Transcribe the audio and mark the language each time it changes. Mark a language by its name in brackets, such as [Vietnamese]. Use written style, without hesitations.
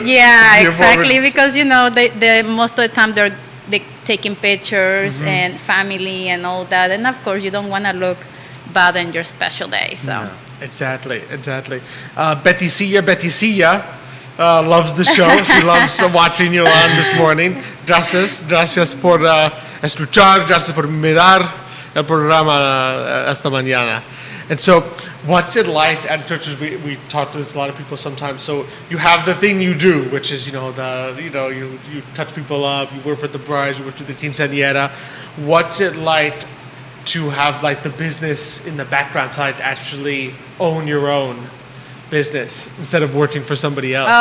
[English] Yeah, exactly, because they most of the time they're taking pictures and family and all that, and of course you don't want to look bad on your special day. So exactly. Betty Sia, loves the show. She loves watching you on this morning. [Spanish] Gracias por escuchar. Gracias por mirar el programa esta mañana. [English] And so, what's it like at churches? We talk to this a lot of people sometimes. So you have the thing you do, which is you touch people up, you work with the brides, you work with the quinceañera. What's it like to have like the business in the background side to actually own your own business instead of working for somebody else?